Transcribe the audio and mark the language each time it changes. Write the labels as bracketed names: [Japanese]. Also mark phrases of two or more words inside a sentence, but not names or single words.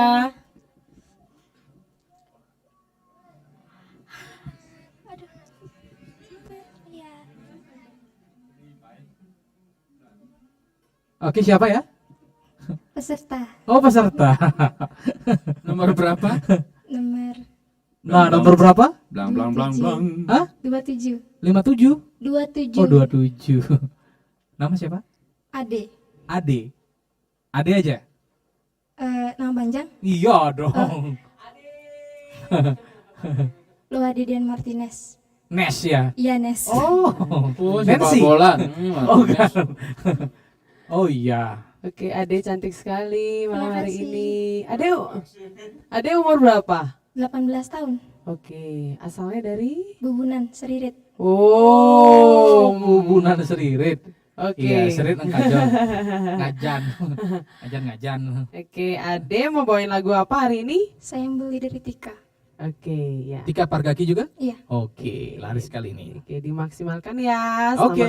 [Indonesian] Oke, siapa ya? Peserta Oh, peserta. Nomor berapa? nomor Nah, nomor berapa? Blang blang blang blang. Hah? 27. 57? 27. Oh, 27. Nama siapa? Ade. Ade. Ade aja? Nama panjang? Iya dong. Luhadi Dian Martinez. Nes ya? Iya, Nes. Oh, Sepak Nancy. bola. Oh, kan. Oh iya. Oke, Ade cantik sekali malam Terima hari kasih. ini. Ade umur berapa? 18 tahun. Oke, asalnya dari? Bubunan, Seririt. Oh, bubunan seririt. Oke. Iya, seririt ngkajon. Ngajan. Ngajan. Oke, Ade mau bawain lagu apa hari ini? Saya yang beli dari Tika. Oke, ya. Tika Pargaki juga? Iya. Oke, laris kali ini. Oke, dimaksimalkan ya. Selamat Oke.